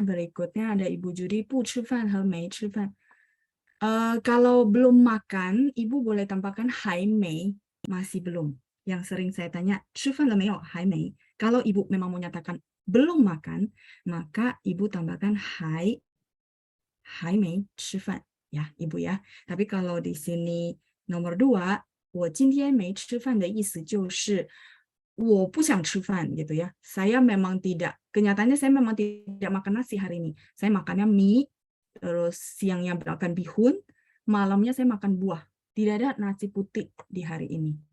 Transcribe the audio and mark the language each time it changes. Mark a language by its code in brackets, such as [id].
[id] Berikutnya ada Ibu Judi, pu chifan he mei chifan. Kalau belum makan, Ibu boleh tambahkan hai mei, masih belum. Yang sering saya tanya, [zh] 吃饭了没有? [id] Hai mei. Kalau Ibu memang mau nyatakan belum makan, maka Ibu tambahkan hai mei 吃饭 ya, Ibu ya. Tapi kalau di sini nomor 2, [zh] 我今天没吃饭的意思就是我不想吃饭 [id] gitu ya. Saya memang tidak, kenyataannya saya memang tidak makan nasi hari ini. Saya makannya mie, terus siangnya makan bihun, malamnya saya makan buah. Tidak ada nasi putih di hari ini.